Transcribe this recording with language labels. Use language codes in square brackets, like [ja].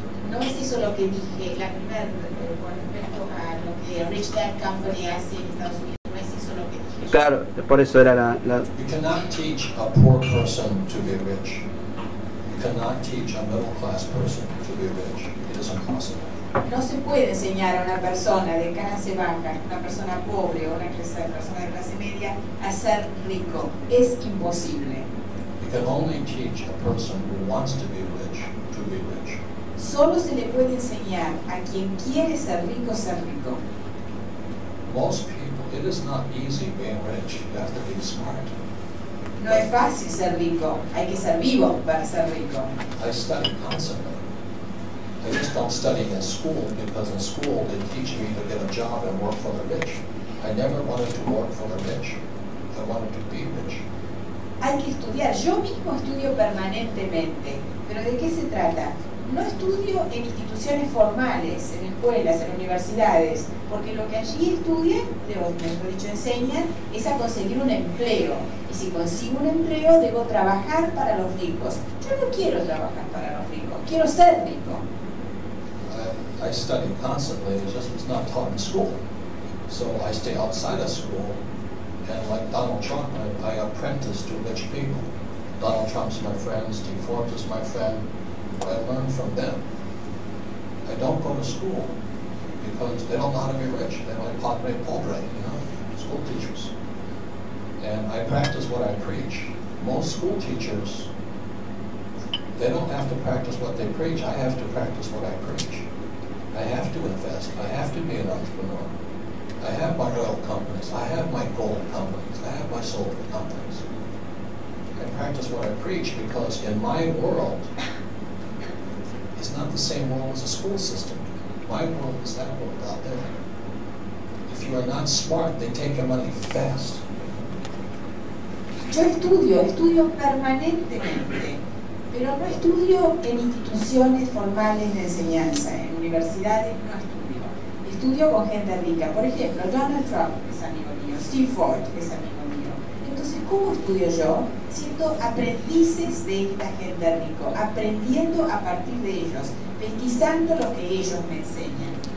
[es] No es eso lo que dije, la primera con respecto a lo que Rich Dad Company hace en Estados Unidos, no es eso lo que dije. Claro, por eso era la... [en] You cannot teach a poor person to be rich. You cannot teach a middle class person to be rich. It is impossible. [es] No se puede enseñar a una persona de clase baja, una persona pobre o una persona de clase media a ser rico. Es imposible. [en] You can only teach a person who wants to be rich to be rich. [es] Solo se le puede enseñar a quien quiere ser rico. [en] Most people, it is not easy being rich. You have to be smart. [es] No es fácil ser rico, hay que ser vivo para ser rico. [en] I study constantly. I just don't study in school because in school they teach me to get a job and work for the rich. I never wanted to work for the rich. I wanted to be rich. [es] Hay que estudiar. Yo mismo estudio permanentemente. ¿Pero de qué se trata? No estudio en instituciones formales, en escuelas, en universidades, porque lo que allí estudian, mejor dicho, enseñan, es a conseguir un empleo. Y si consigo un empleo, debo trabajar para los ricos. Yo no quiero trabajar para los ricos, quiero ser rico. [en] I study constantly, it's not taught in school. So I stay outside of school. And like Donald Trump, I apprentice to rich people. Donald Trump's my friend, Steve Forbes is my friend. I learn from them. I don't go to school because they don't know how to be rich. They're like padre pobre, school teachers. And I practice what I preach. Most school teachers, they don't have to practice what they preach. I have to practice what I preach. I have to invest. I have to be an entrepreneur. I have my oil companies, I have my gold companies, I have my silver companies. I practice what I preach because in my world, it's not the same world as a school system. My world is that world out there. If you are not smart, they take your money fast. [es] Yo estudio permanentemente, pero no estudio en instituciones formales de enseñanza, en universidades no estudio. Estudio con gente rica. Por ejemplo, Donald Trump es amigo mío, Steve Ford es amigo mío. Entonces, ¿cómo estudio yo? Siendo aprendices de esta gente rica, aprendiendo a partir de ellos, pesquisando lo que ellos me enseñan.